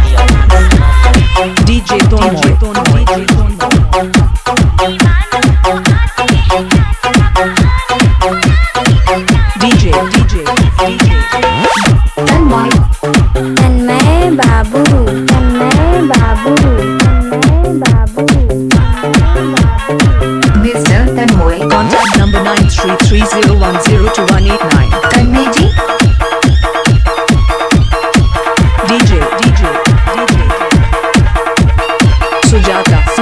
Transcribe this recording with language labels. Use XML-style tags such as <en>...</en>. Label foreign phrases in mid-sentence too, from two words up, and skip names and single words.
<en>DJ Tone DJ</en> <hi>तन्मय बाबू तन्मय बाबू तन्मय बाबू मिस्टर तन्मय</hi> <en>Contact number 9330102189</en> <hi>तन्मय जी</hi> <en>DJ Sujata</en>